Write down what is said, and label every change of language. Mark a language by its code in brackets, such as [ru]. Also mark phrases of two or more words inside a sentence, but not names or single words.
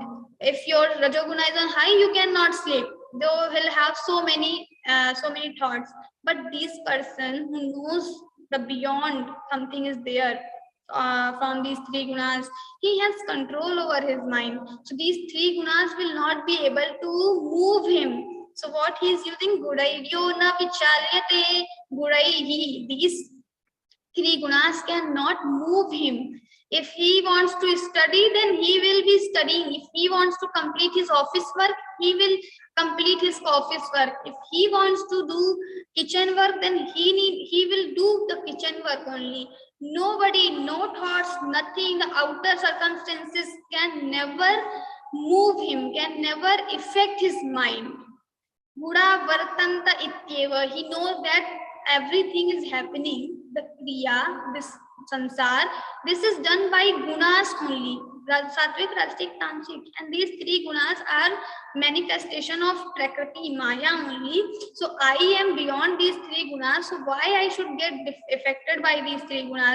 [en] If your rajoguna is on high, you cannot sleep. They will have so many thoughts. But this person who knows the beyond, something is there from these three gunas, he has control over his mind. So these three gunas will not be able to move him. So what he is using, [sa] गुणैर्यो न विचाल्यते, गुणैर्हि, [en] these three gunas cannot move him. If he wants to study, then he will be studying. If he wants to complete his office work, he will complete his office work. If he wants to do kitchen work, then he will do the kitchen work only. Nobody, no thoughts, nothing, the outer circumstances can never move him, can never affect his mind. [sa] गुणा वर्तन्त इत्येव, [en] he knows that everything is happening, the kriya, this sansar, this is done by gunas only, sattvic, rajasic, tamasic, and these three gunas are manifestation of prakriti, maya only. So I am beyond these three gunas, so why I should get affected by these three gunas?